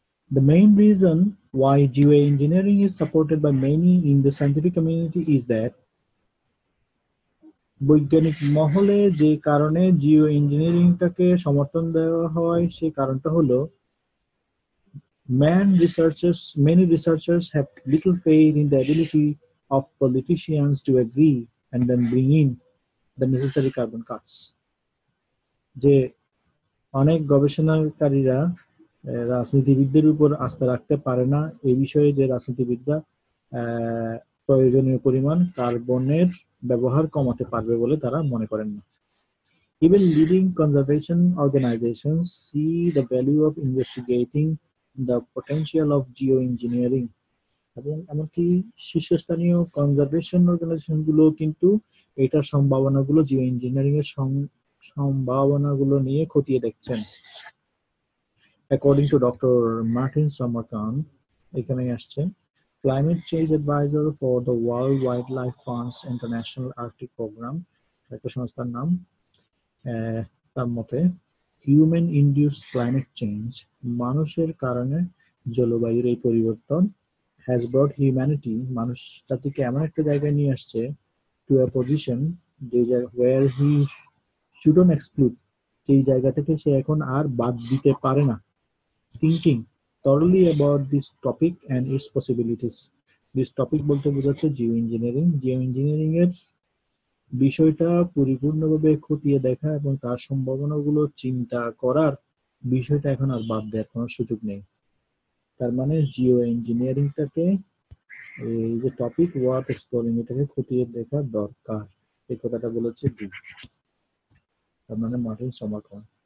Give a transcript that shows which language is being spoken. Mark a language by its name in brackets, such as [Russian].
[English] The main reason why geoengineering is supported by many in the scientific community is that [Bangla] বৈজ্ঞানিক মহলে যে কারণে জিও ইঞ্জিনিয়ারিংটাকে সমর্থন দেওয়া হয় সেই কারণটা হলো [English] many researchers have little faith in the ability of politicians to agree and then bring in the necessary carbon cuts. [Bangla] যে অনেক গবেষণাকারীরা রাজনীতিবিদদের উপর আস্থা রাখতে পারে না এই বিষয়ে যে রাজনীতিবিদরা প্রয়োজনীয় পরিমাণ কার্বনের ব্যবহার কমাতে পারবে বলে তারা মনে করেন না। [English] Even leading conservation organizations see the value of investigating the potential of geoengineering. [Bangla] এবং এমনকি শীর্ষস্থানীয় কনজারভেশন অর্গানাইজেশন গুলো কিন্তু এটার সম্ভাবনাগুলো জিও ইঞ্জিনিয়ারিং এর সম্ভাবনাগুলো নিয়ে খতিয়ে দেখছেন। [English] According to Dr. Martin Samarkand, [Bangla] এখানে আসছে [English] climate change advisor for the World Wildlife Fund's International Arctic Program, [Bangla] একটা সংস্থার নাম। তার মতে [English] human induced climate change, [Bangla] মানুষের কারণে জলবায়ুর এই পরিবর্তন, [English] has brought humanity, [Bangla] মানুষ জাতিকে এমন একটা জায়গায় নিয়ে আসছে, [English] to a position where he shouldn't exclude, [Bangla] সেই জায়গা থেকে সে এখন আর বাদ দিতে পারে না। [English] Thinking thoroughly about this topic and its possibilities. This topic [Bangla] বলতে বোঝাচ্ছে জিও ইঞ্জিনিয়ারিং। জিও ইঞ্জিনিয়ারিং এর বিষয়টা পরিপূর্ণভাবে খতিয়ে দেখা এবং তার সম্ভাবনাগুলো চিন্তা করার বিষয়টা এখন আর বাদ দেওয়ার কোনো সুযোগ নেই। তার মানে জিও ইঞ্জিনিয়ারিংটাকে এই যে [English] topic worth exploring [Bangla] এটাকে খতিয়ে দেখা দরকার, এই কথাটা বলেছে ডি। তার মানে মার্টিন সমারকন।